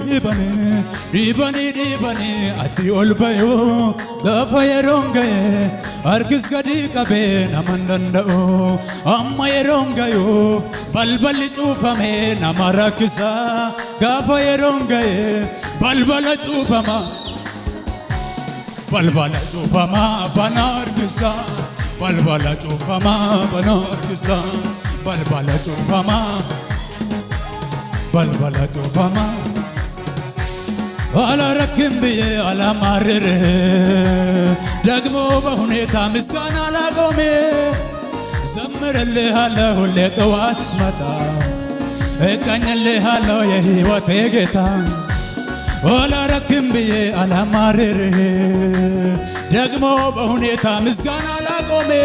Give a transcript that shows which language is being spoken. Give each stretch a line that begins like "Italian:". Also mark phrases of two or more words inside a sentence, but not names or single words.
Oromo: dibani ati ol bayu gaafa yeroon gaye harkis gadi qabee naman danda'u amma yeroon gayuuf balballi cuufame nama rakkisa gaafa yeroon gaye balbala cuufama bana harkisa balbala cuufama bana harkisa balbala cuufama
Amharic: አላረክም ብዬ አላማርር ደግሞ በሁኔታ ምስጋና ላቆሜ ዘምርልሃለሁ ሁሌ ጠዋት ስመጣ እቀኝልሃለሁ የሕይወቴ ጌታ አላረክም ብዬ አላማርር ደግሞ በሁኔታ ምስጋና ላቆሜ